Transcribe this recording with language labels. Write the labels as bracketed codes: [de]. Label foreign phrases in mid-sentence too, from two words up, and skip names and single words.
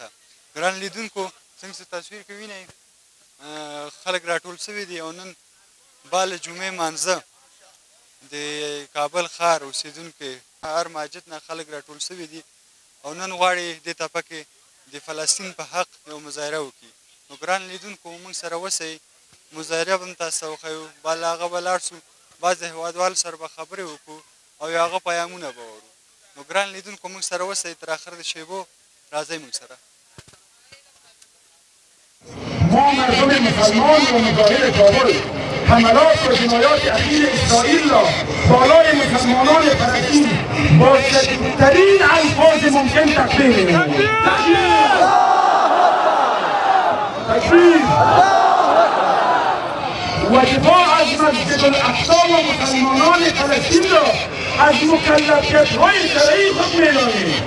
[ps] ګران لیدونکو، څنګه چې تصویر کې وینئ خلک راټول شوي دي او نن باله جمعې مانځه د کابل ښار اوسېدونکي هر مسجد نه خلک راټول شوي دي او نن غواړي دې تپه کې د فلسطین په حق یو مظاهره وکړي. نو ګران لیدونکو، موږ سره اوسئ، مظاهره به هم تاسو ته وښیو، بل هغه به لاړ شو، بعض د هېوادوالو سره به خبرې وکړو او یو هغه پیغامونه به واورو. نو ګران لیدونکو، موږ سره اوسئ تر آخر د شیبو، راځئ موږ سره. [fa] ما مردم مسلمان و مظاهر کابل حملات و جنایات اخیر اسرائیل را بالای مسلمانان فلسطین با شدیدترین الفاظ ممکن تکفیر می‌کنیم. تکفیر و دفاع از مسجد الاقصی و مسلمانان فلسطین را از مکلفیت‌های شرعی خود می‌دانیم.